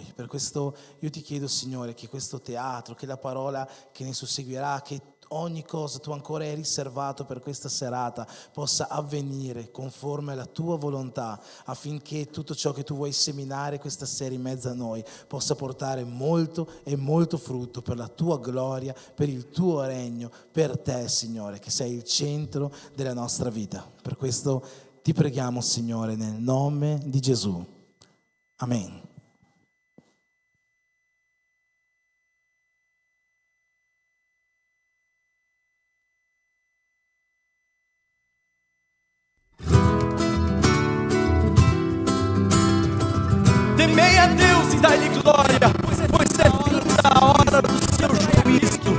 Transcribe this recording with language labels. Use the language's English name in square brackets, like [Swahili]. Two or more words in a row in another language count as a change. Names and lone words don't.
[Italian] Per questo io ti chiedo, Signore, che questo teatro, che la parola che ne susseguirà, che ogni cosa tu ancora hai riservato per questa serata possa avvenire conforme alla tua volontà, affinché tutto ciò che tu vuoi seminare questa sera in mezzo a noi possa portare molto e molto frutto per la tua gloria, per il tuo regno, per te, Signore, che sei il centro della nostra vita. Per questo ti preghiamo, Signore, nel nome di Gesù. Amen. [Portuguese] Temei a Deus e dai-lhe glória, pois é vinda a hora do seu juízo.